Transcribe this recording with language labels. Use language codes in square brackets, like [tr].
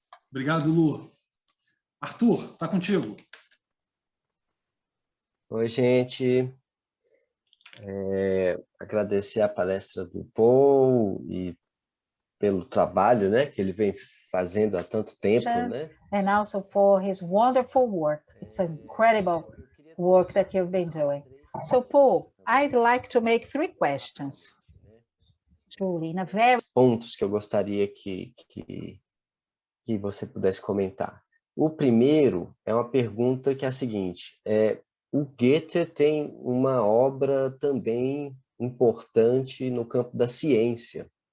[pt] Obrigado, Lu. Arthur, está contigo. Oi, gente. Agradecer a palestra do Paul e pelo trabalho, né, que ele vem fazendo há tanto tempo, né? [en] And also for his wonderful work. It's incredible work that you've been doing. So, Paul, I'd like to make 3 questions. Truly, [pt] pontos que eu gostaria que você pudesse comentar. O primeiro é uma pergunta que é a seguinte: o Goethe tem uma obra também importante no campo da ciência.